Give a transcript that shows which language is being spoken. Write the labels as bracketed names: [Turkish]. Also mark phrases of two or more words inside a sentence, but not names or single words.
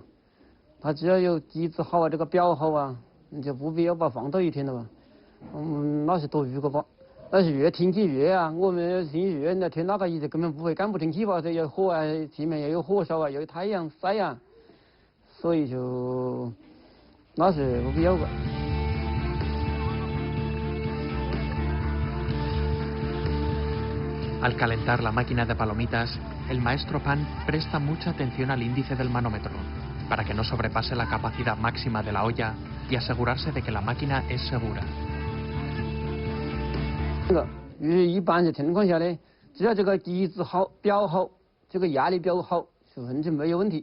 [Chinese] 它只要有机子好啊，这个表好啊，你就不必要把防爆衣添了吧？那是多余个吧。但是越天气热啊，我们天气热，那添那个衣子根本不会干不成气吧？这有火啊，前面又有火烧啊，又有太阳晒啊，所以就那是不必要的。 [Spanish] Al calentar la máquina de palomitas, el maestro Pan presta mucha atención al índice del manómetro, para que no sobrepase la capacidad máxima de la olla y asegurarse de que la máquina es segura. [Chinese] 一般的情况下呢，只要这个机子好、表好，这个压力表好，就完全没有问题。